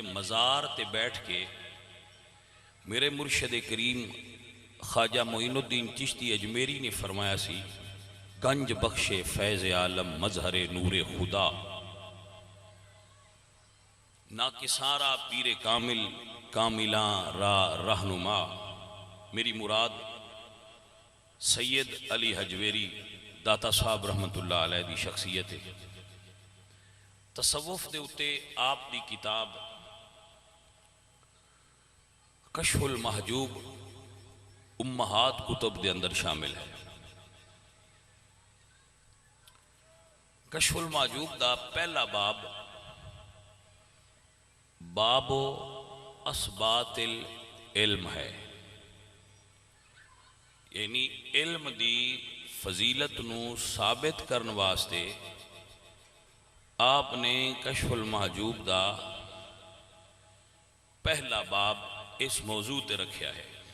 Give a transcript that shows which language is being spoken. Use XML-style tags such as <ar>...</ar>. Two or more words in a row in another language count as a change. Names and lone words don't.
<pa>مزار تے بیٹھ کے میرے مرشد کریم خواجہ معین الدین چشتی اجمیری نے فرمایا سی,</pa> <fa>گنج بخش فیض عالم مظهر نور خدا ناقصان را پیر کامل کاملان را رهنما.</fa> <pa>میری مراد سید علی ہجویری داتا صاحب رحمۃ اللہ علیہ دی شخصیت ہے. تصوف دے اتے آپ دی کتاب کشف المحجوب امہات کتب دے اندر شامل ہے. کشف المحجوب دا پہلا باب</pa> <ar>باب إثبات العلم</ar> <pa>ہے، یعنی علم دی فضیلت نوں ثابت کرن واسطے آپنے کشف المحجوب دا پہلا باب اس موضوع تے رکھیا ہے.</pa>